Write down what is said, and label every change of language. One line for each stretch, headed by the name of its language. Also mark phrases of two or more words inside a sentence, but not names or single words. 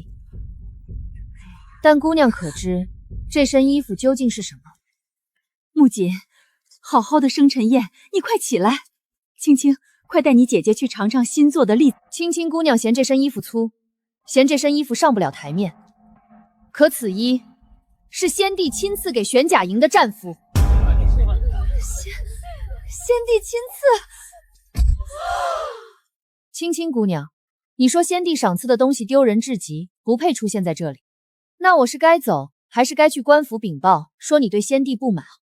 Chinese: 但姑娘可知這身衣服究竟是什麼？木槿，好好的生辰宴，你快起來。青青，快帶你姐姐去嘗嘗新做的栗子。青青姑娘嫌這身衣服粗，嫌這身衣服上不了台面。可此衣是先帝親賜給玄甲營的戰服。先帝親賜。青青姑娘，你說先帝賞賜的東西丟人至極，不配出現在這裡。那我是該走，還是該去官府稟報，說你對先帝不滿？